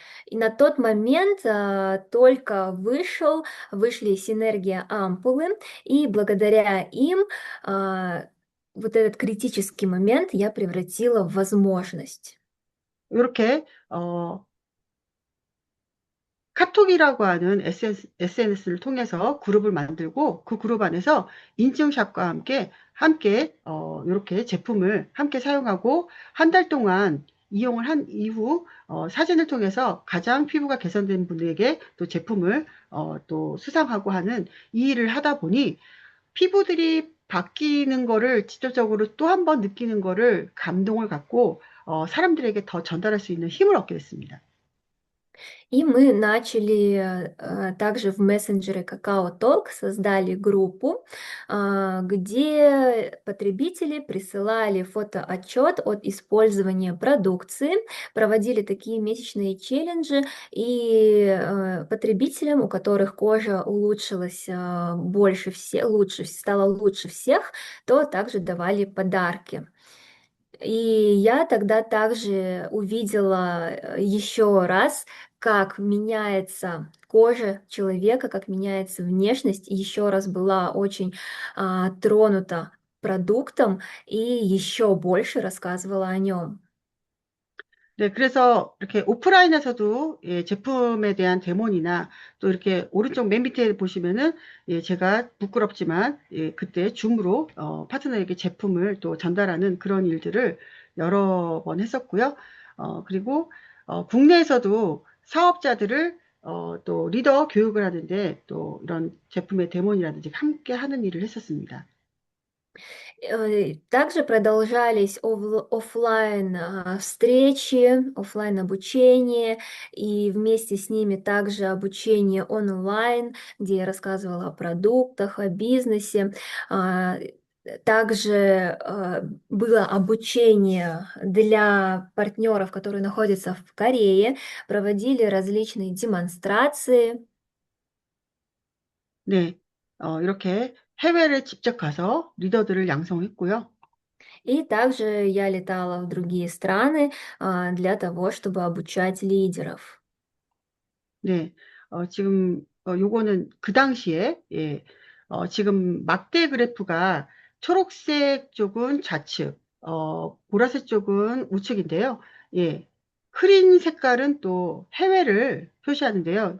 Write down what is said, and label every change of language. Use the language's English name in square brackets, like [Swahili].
[Russian] И на тот момент только вышли синергия ампулы, и благодаря им вот этот критический момент я превратила в возможность. [Korean] 이렇게 카톡이라고 하는 SNS를 통해서 그룹을 만들고 그 그룹 안에서 인증샷과 함께 이렇게 제품을 함께 사용하고 한 달 동안 이용을 한 이후 사진을 통해서 가장 피부가 개선된 분에게 또 제품을 또 수상하고 하는 이 일을 하다 보니 피부들이 바뀌는 거를 직접적으로 또 한 번 느끼는 거를 감동을 갖고 사람들에게 더 전달할 수 있는 힘을 얻게 됐습니다. [Russian] И мы начали также в мессенджере Kakao Talk создали группу, где потребители присылали фотоотчет от использования продукции, проводили такие месячные челленджи, и потребителям, у которых кожа улучшилась лучше, стала лучше всех, то также давали подарки. И я тогда также увидела еще раз, как меняется кожа человека, как меняется внешность. И еще раз была очень тронута продуктом и еще больше рассказывала о нем. [Korean] 네, 그래서 이렇게 오프라인에서도 예, 제품에 대한 데모니나 또 이렇게 오른쪽 맨 밑에 보시면은 예, 제가 부끄럽지만 예, 그때 줌으로 파트너에게 제품을 또 전달하는 그런 일들을 여러 번 했었고요. 그리고 국내에서도 사업자들을 또 리더 교육을 하는데 또 이런 제품의 데모니라든지 함께 하는 일을 했었습니다. [Russian] Также продолжались оффлайн встречи, оффлайн обучение, и вместе с ними также обучение онлайн, где я рассказывала о продуктах, о бизнесе. А, Также было обучение для партнеров, которые находятся в Корее, проводили различные демонстрации. [Korean] 네, 이렇게 해외를 직접 가서 리더들을 양성했고요. [Russian] И также я летала в другие страны для того, чтобы обучать лидеров. [Korean] 네, 지금 요거는 그 당시에 예, 지금 막대 그래프가 초록색 쪽은 좌측, 보라색 쪽은 우측인데요. 예, 흐린 색깔은 또 해외를 표시하는데요.